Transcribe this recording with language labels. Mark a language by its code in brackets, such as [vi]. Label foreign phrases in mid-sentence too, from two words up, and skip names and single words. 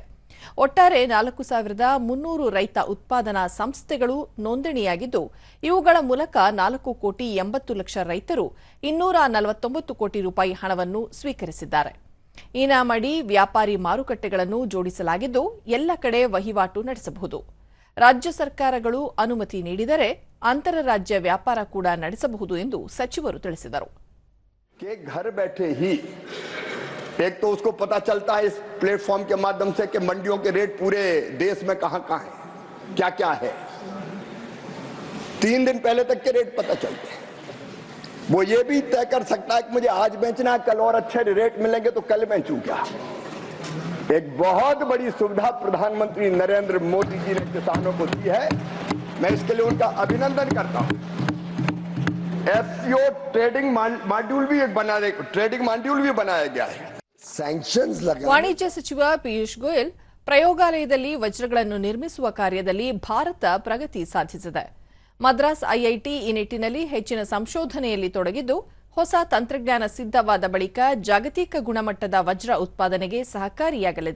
[kn] ಒಟ್ಟಾರೆ 4,300 ರೈತ ಉತ್ಪಾದನಾ ಸಂಸ್ಥೆಗಳು ನೋಂದಣಿಯಾಗಿದ್ದು, ಇವುಗಳ ಮೂಲಕ 4,80,00,000 ರೈತರು 249 ಕೋಟಿ ರೂಪಾಯಿ ಹಣವನ್ನು ಸ್ವೀಕರಿಸಿದ್ದಾರೆ. ಇನಾಮ್ ಅಡಿ ವ್ಯಾಪಾರಿ ಮಾರುಕಟ್ಟೆಗಳನ್ನು ಜೋಡಿಸಲಾಗಿದ್ದು, ಎಲ್ಲ ಕಡೆ ವಹಿವಾಟು ನಡೆಸಬಹುದು. ರಾಜ್ಯ ಸರ್ಕಾರಗಳು ಅನುಮತಿ ನೀಡಿದರೆ ಅಂತರರಾಜ್ಯ ವ್ಯಾಪಾರ ಕೂಡ ನಡೆಸಬಹುದು ಎಂದು ಸಚಿವರು ತಿಳಿಸಿದರು. [hi] कि घर बैठे ही एक तो उसको पता चलता है इस प्लेटफॉर्म के माध्यम से कि मंडियों के रेट पूरे देश में कहां-कहां है, क्या-क्या है. 3 दिन पहले तक के रेट पता चलते हैं. वो ये भी तय कर सकता है कि मुझे आज बेचना है, कल और अच्छे रेट मिलेंगे तो कल बेचूं क्या. एक बहुत बड़ी सुविधा प्रधानमंत्री नरेंद्र मोदी जी ने किसानों को दी है. मैं इसके लिए उनका अभिनंदन करता हूं. [en] FCO trading module [hi] भी बनाया गया है. सैंक्शन्स लगा. [kn] ವಾಣಿಜ್ಯ ಸಚಿವ ಪಿಯೂಷ್ ಗೋಯಲ್ ಪ್ರಯೋಗಾಲಯದಲ್ಲಿ ವಜ್ರಗಳನ್ನು ನಿರ್ಮಿಸುವ ಕಾರ್ಯದಲ್ಲಿ ಭಾರತ ಪ್ರಗತಿ ಸಾಧಿಸಿದೆ. ಮದ್ರಾಸ್ ಐಐಟಿ ಈ ನಿಟ್ಟಿನಲ್ಲಿ ಹೆಚ್ಚಿನ ಸಂಶೋಧನೆಯಲ್ಲಿ ತೊಡಗಿದ್ದು, ಹೊಸ ತಂತ್ರಜ್ಞಾನ ಸಿದ್ಧವಾದ ಬಳಿಕ ಜಾಗತಿಕ ಗುಣಮಟ್ಟದ ವಜ್ರ ಉತ್ಪಾದನೆಗೆ ಸಹಕಾರಿಯಾಗಲಿದೆ.